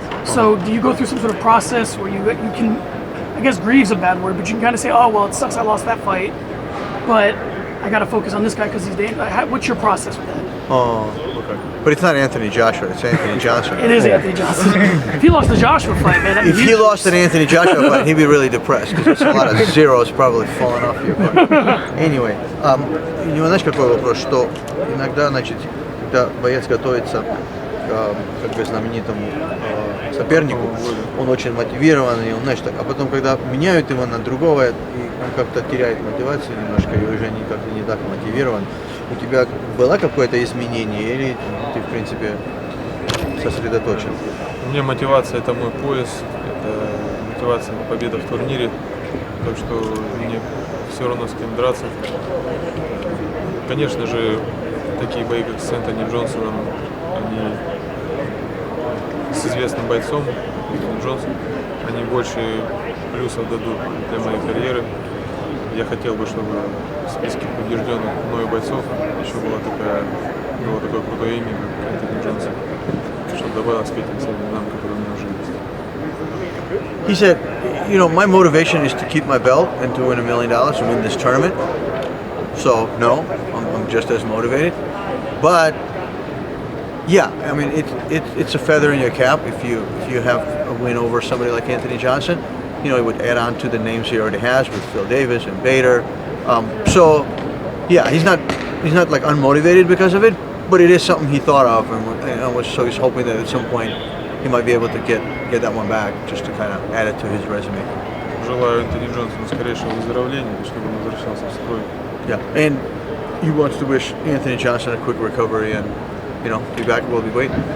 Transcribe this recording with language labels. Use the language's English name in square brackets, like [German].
[English] So do you go through some sort of process where you can, I guess grieve's a bad word, but you can kind of say, oh well, it sucks I lost that fight, but I got to focus on this guy because he's dangerous. What's your process with that? Oh, okay. But it's not Anthony Joshua. It's Anthony Johnson. It is Anthony Johnson. If he lost the Joshua fight, man. If he lost an Anthony Joshua fight, he'd be really depressed because there's a lot of zeros probably falling off you. But anyway, [Russian] у него, знаешь, какой вопрос, что иногда, значит, когда боец готовится к как бы знаменитому сопернику, он очень мотивированный, он, знаешь, так, а потом, когда меняют его на другого, и он как-то теряет мотивацию немножко, и уже как-то не так мотивирован. У тебя было какое-то изменение, или ты, в принципе, сосредоточен? У меня мотивация – это мой пояс, это мотивация победа в турнире, так что мне все равно с кем драться. Конечно же, такие бои, как с Энтони Джонсоном, они с известным бойцом, Джонсон, они больше плюсов дадут для моей карьеры. Я хотел бы, чтобы в списке побежденных мною бойцов еще было такое крутое имя, как Энтони Джонсон, чтобы добавилось к этим всем именам, которые у меня уже есть. [English] He said, you know, my motivation is to keep my belt and to win $1 million and win this tournament. So no, I'm just as motivated. But yeah, I mean, it's a feather in your cap if you have a win over somebody like Anthony Johnson. You know, it would add on to the names he already has with Phil Davis and Bader. So yeah, he's not like unmotivated because of it, but it is something he thought of, and so he's hoping that at some point he might be able to get that one back just to kind of add it to his resume. [Russian] Желаю Энтони Джонсону скорейшего выздоровления, чтобы он возвращался в строй. [English] Yeah, and he wants to wish Anthony Johnson a quick recovery and, you know, be back while we wait.